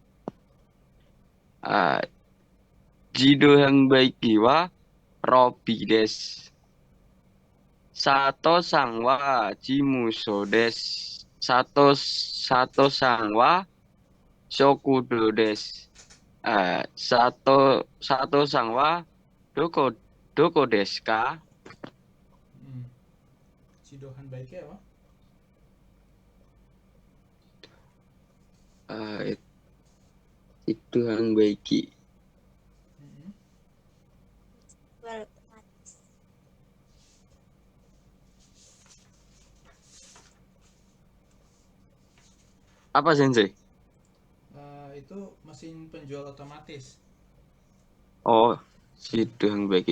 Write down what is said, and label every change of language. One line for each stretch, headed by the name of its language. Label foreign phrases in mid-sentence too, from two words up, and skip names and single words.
Japanese: 自動販売機はロビーです. 佐藤さんは事務所です. 佐藤さんは食堂です. 佐藤さんはどこですか?
Indonesian: Shidohan baiknya apa? Itu Hangbaiki. Well, Apa Sensei? Itu mesin penjual otomatis. Oh,
Japanese: 自動販売機.